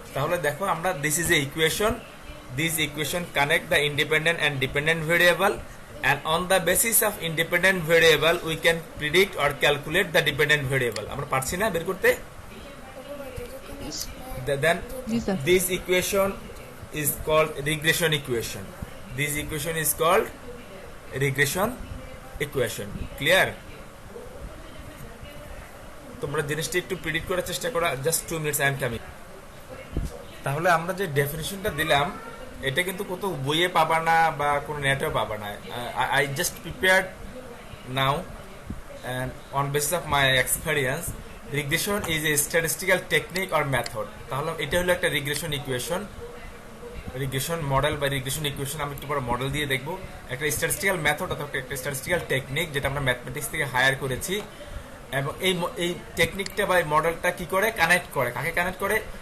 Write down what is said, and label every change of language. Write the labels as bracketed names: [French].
[Bangla] তাহলে দেখো আমরা [English] this is a equation. This equation connect the independent and dependent variable, and on the basis of independent variable we can predict or calculate the dependent variable. [Bangla] আমরা পারছি না বের করতে? [English] Then this equation is called regression equation. This equation is called regression equation. Clear? [Bangla] তোমরা জিনিসটা একটু predict করার চেষ্টা করো। [English] Just 2 minutes, I am coming. [Bangla] তাহলে আমরা যে ডেফিনিশনটা দিলাম এটা কিন্তু কত বইয়ে পাবা না বা কোনো নেটেও পাবা না। [English] I just prepared now and on basis of my experience. Regression is a statistical technique or method. [Bangla] তাহলে এটা হলো একটা রিগ্রেশন ইকুয়েশন, রিগ্রেশন মডেল বা রিগ্রেশন ইকুয়েশন। আমি একটু পরে মডেল দিয়ে দেখবো। একটা স্ট্যাটিস্টিক্যাল মেথড অথবা একটা স্ট্যাটিস্টিক্যাল টেকনিক যেটা আমরা ম্যাথমেটিক্স থেকে হায়ার করেছি, এবং এই টেকনিকটা বা মডেলটা কি করে কানেক্ট করে, কাকে কানেক্ট করে?